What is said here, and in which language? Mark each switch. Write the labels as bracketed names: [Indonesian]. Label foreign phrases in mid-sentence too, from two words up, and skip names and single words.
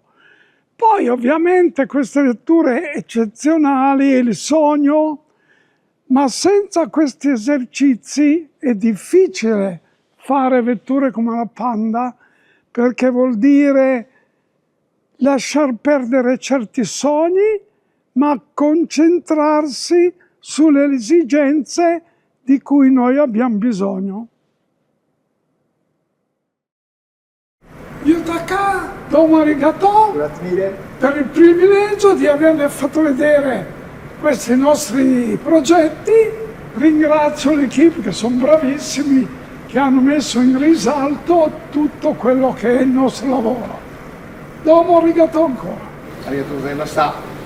[Italian] Poi ovviamente queste vetture eccezionali è il sogno, ma senza questi esercizi è difficile fare vetture come la Panda, perché vuol dire lasciar perdere certi sogni, ma concentrarsi sulle esigenze di cui noi abbiamo bisogno. Yutaka, [Japanese] どうもありがとう [Italian] per il privilegio di averle fatto vedere questi nostri progetti. Ringrazio l'equipe che sono bravissimi, che hanno messo in risalto tutto quello che è il nostro lavoro. [Japanese] どうもありがとう ancora. ありがとうございました。